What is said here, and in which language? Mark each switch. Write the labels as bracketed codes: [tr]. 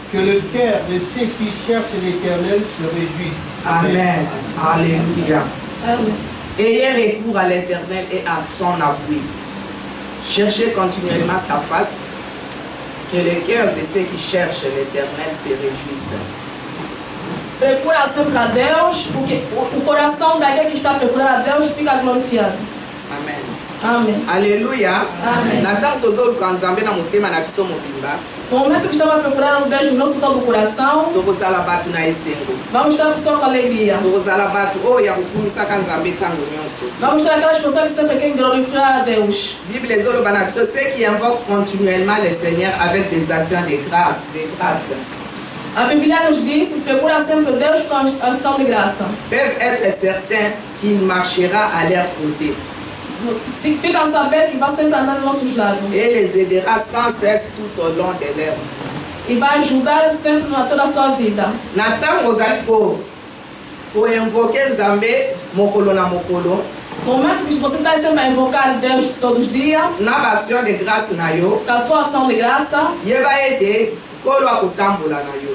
[fr] Que le cœur de ceux qui cherchent l'Éternel se réjouisse. Amen. Alléluia. Amen. Ayez recours à l'Éternel et à son appui. Cherchez continuellement sa face. Que le cœur de ceux qui cherchent l'Éternel se réjouisse. [pt] Procura sempre a Deus, porque o coração daquele que está procurando a Deus fica glorificado. Amen. Amen. Alléluia. Amen. [ln] Nathan tozo lukanzambe na motema na biso mobimba. [pt] No momento que estava procurando Deus no nosso todo o coração, [ln] Tokozala batu na esengo. [pt] vamos estar pessoas com alegria. [ln] Tokozala batu oyo ya kokumisaka nzambe ntango nyonso. [pt] Vamos ter aquelas pessoas que sempre querem glorificar a Deus. [ln] Bible ezoloba na biso [fr] ceux qui invoquent continuellement le Seigneur avec des actions de grâce. [pt] A Bíblia nos diz: procura sempre Deus com ação de graça. [fr] Peuvent être certains qu'il marchera à leur côté. [pt] Fica a saber que vai sempre andar dos nossos lados. [fr] Et les aidera sans cesse tout au long de leur vie. [pt] E vai ajudar sempre na toda a sua vida. [ln] Ntango ozali koinvoke nzambe mokolo na mokolo. [pt] No momento que você está sempre a invocar Deus todos os dias, [ln] na ba action de grâce na yo, [pt] com a sua ação de graça, [ln] yeba ete kolo akotambola na yo.